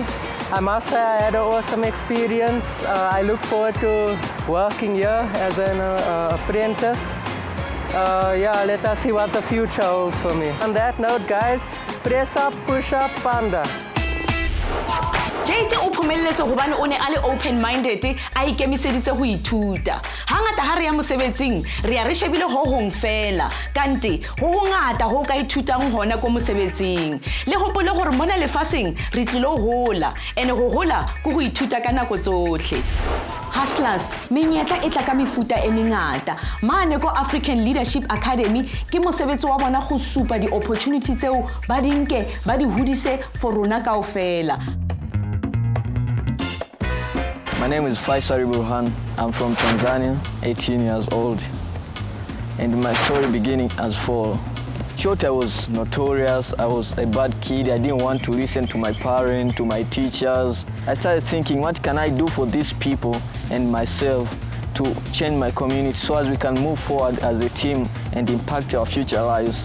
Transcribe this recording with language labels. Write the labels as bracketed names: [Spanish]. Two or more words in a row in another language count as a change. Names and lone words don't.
[English] I must say I had an awesome experience. I look forward to working here as an apprentice. Yeah, let us see what the future holds for me. On that note, guys, press up, push up, panda. [Southern Sotho] Jade o phomeletse hobane o ne a le [English] open minded [Southern Sotho] a ikemiseditse ho ithuta. Hangata ha re ya mosebetsing re ya re shebile ho hong fela kante ho hongata ho ka ithutang hona ko mosebetsing. Le hopole gore mona lefaseng re tlilo hola ene go hola go go ithuta ka nako tsohle. Hustlers, menyetla e tla ka mefuta e mengata. Mane ko African Leadership Academy ke mosebetsi wa bona go supa di opportunity tseo ba dinke ba di hodise for rona kaofela. [English] My name is Faisal Burhan. I'm from Tanzania, 18 years old. And my story beginning as follows. Short, I was notorious. I was a bad kid. I didn't want to listen to my parents, to my teachers. I started thinking, what can I do for these people and myself to change my community so as we can move forward as a team and impact our future lives.